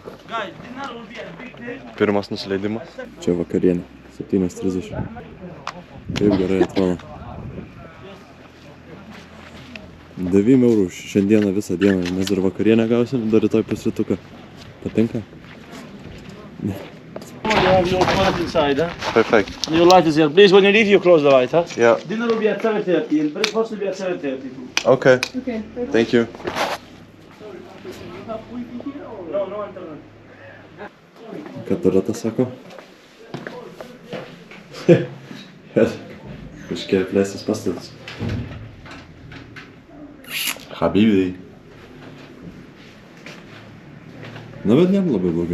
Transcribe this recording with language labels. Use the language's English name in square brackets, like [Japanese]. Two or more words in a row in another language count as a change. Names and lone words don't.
[Lithuanian] Pirmas nusileidimas. Čia vakarienė. 7:30. Taip gerai atrodo. 9 eurų šiandieną visą dieną, nes dar vakarienę gausim, dar rytoj pusrytuką. Patinka? [English] You have your card inside, huh? Perfect. And your light is here. Please, when you leave, you close the light, huh? Yeah. Dinner will be at 7:30 and breakfast will be at 7:30. Okay. Thank you. No internet. [Lithuanian] Ką Dorota sako? Kažkiek plėstis pastatas. Habibiai. Na, bet ne labai blogai.